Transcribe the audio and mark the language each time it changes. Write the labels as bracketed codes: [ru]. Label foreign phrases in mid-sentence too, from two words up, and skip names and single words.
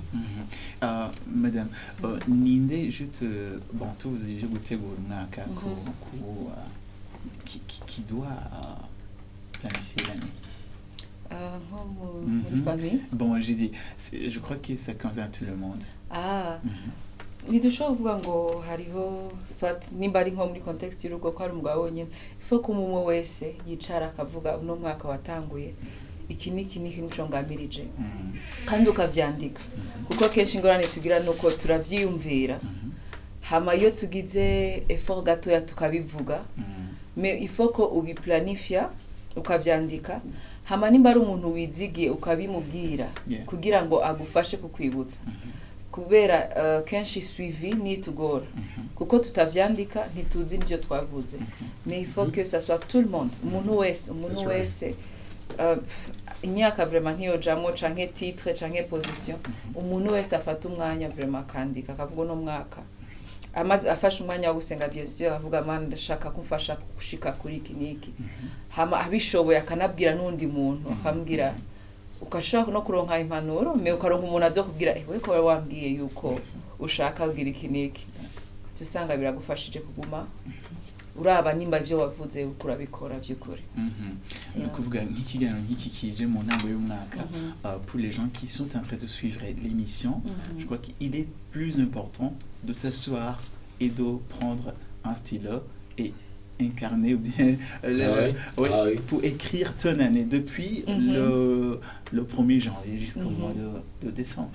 [fr] Madame, Ninde, juste, bon, tous vous qui doit planifier l'année. Famille. Bon, j'ai dit, je crois que ça concerne tout le monde. [rn] Ntidushobora kuvuga ngo hariho swat nimba ari nko muri context y'urugo ko ari umugabo wenyine ifo ko umwe wese yicara akavuga uno mwaka watanguye iki nico ngamirije kandi ukavyandika kuko kenshi ingorane tugira nuko turavyiyumvira hama iyo tugize effort gatoya tukabivuga [fr] mais il faut [rn] ko ubiplanifia ukavyandika hama nimba ari umuntu wizigiye ukabimubwira kugira ngo agufashe kukwibutsa kubera kenshi suivi ni tugora kuko tutavyandika ntituzi n'ibyo twavuze [fr] mais il faut que ça soit tout le monde [rn] umuntu wese imyaka vraiment ntiyojamwo canke titre canke position umuntu wese afata umwanya vraiment akandika akavuga uno mwaka afashe umwanya wo gusenga [fr] bien sûr [rn] avuga mana ndashaka kumfasha gushika kuri iki niki hama abishoboye akanabwira n'undi muntu akambwira ukashaka no kuronka impanuro me ukaronka umuntu azo kubwira we ko wambwiye yuko ushaka kugira iki niki usanga biragufashije kuguma uraba nimba ivyo wavuze ukurabikora by'ukuri. Kuvuga nk'ikiganiro nk'iki kije mu ntango y'umwaka, [fr] pour les gens qui sont en train de suivre l'émission, je crois qu'il est plus important de s'asseoir et de prendre un stylo et incarner ou bien pour écrire ton année depuis le 1er janvier jusqu'au mois de décembre.